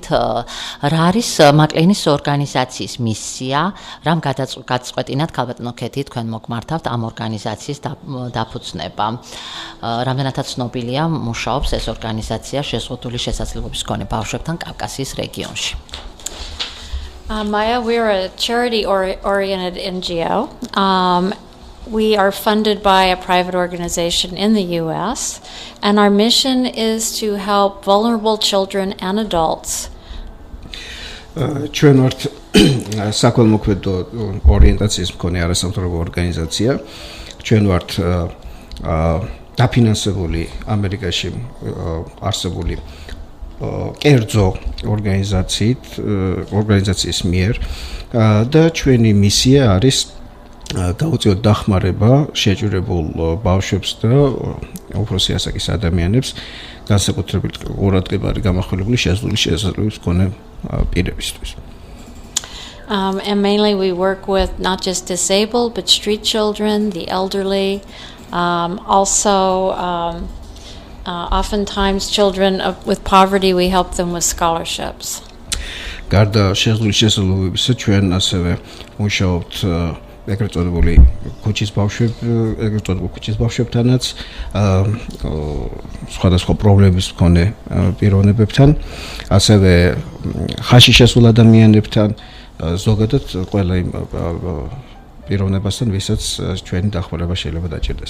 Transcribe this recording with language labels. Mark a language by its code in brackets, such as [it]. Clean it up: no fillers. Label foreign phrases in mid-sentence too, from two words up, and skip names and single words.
[ka] რა არის მაკლეინის ორგანიზაციის მისია? რამ გადაწყვეტინათ ქალბატონო ქეთი თქვენ მოგმართავთ ამ ორგანიზაციის დაფუძნება? რამდენადაც ცნობილია, მუშაობს ეს ორგანიზაცია შეზღუდული შესაძლებლობის მქონე ბავშვებთან კავკასიის რეგიონში. [en] Maya, we're a charity-oriented NGO. We are funded by a private organization in the U.S., and our mission is to help vulnerable children and adults. [ka] ჩვენ ვართ საქველმოქმედო ორიენტაციის მქონე არასამთავრობო ორგანიზაცია. ჩვენ ვართ დაფინანსებული ამერიკაში არსებული კერძო ორგანიზაციის მიერ და ჩვენი მისია არის გაუწიოთ დახმარება შეჭირებულ ბავშვებს და უფროსი ასაკის ადამიანებს განსაკუთრებით ყურადღებარი გამახვილებული შეზღუდული შესაძლებლობის მქონე პირებისთვის. [en] And mainly we work with not just disabled but street children, the elderly, oftentimes children with poverty, we help them with scholarships. [ka] გარდა შეზღუდული შესაძლებლობებისა, ჩვენ ასევე მუშაობთ ეგრეთ წოდებული ქუჩის ბავშვებთანაც, სხვადასხვა პრობლემების მქონე პიროვნებებთან, ასევე ხაში შესულ ადამიანებთან, ზოგადად ყველა იმ პიროვნებასთან, ვისაც ჩვენი დახმარება შეიძლება დაჭირდეს.